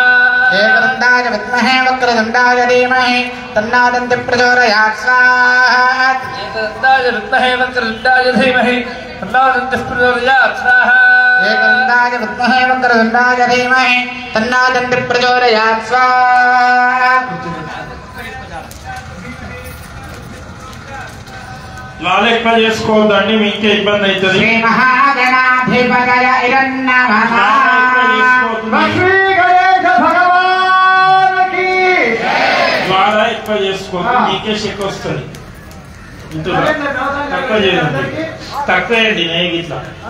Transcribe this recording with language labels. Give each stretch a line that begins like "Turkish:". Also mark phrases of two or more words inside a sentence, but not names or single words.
Sanskrit: एकदन्ताय विद्महे वक्रतुंडाय धीमहि तन्नो दन्तिः प्रचोदयात् स्वाहा एकदन्ताय विद्महे वक्रतुंडाय धीमहि तन्नो दन्तिः प्रचोदयात् स्वाहा एकदन्ताय विद्महे वक्रतुंडाय धीमहि तन्नो दन्तिः प्रचोदयात् स्वाहा
Telugu: లాలెక్క చేసుకోవద్దండి మీకే ఇబ్బంది అవుతుంది
Sanskrit: శ్రీ మహాగణాధిపతయ ఇరన్నమః
Telugu: శ్రీ గణేశ భగవానికి ద్వారా ఎక్కువ చేసుకోవద్దు మీకే చెక్ వస్తుంది ఇందులో తక్కువ చేయండి తక్కువ చేయండి నేను ఇట్లా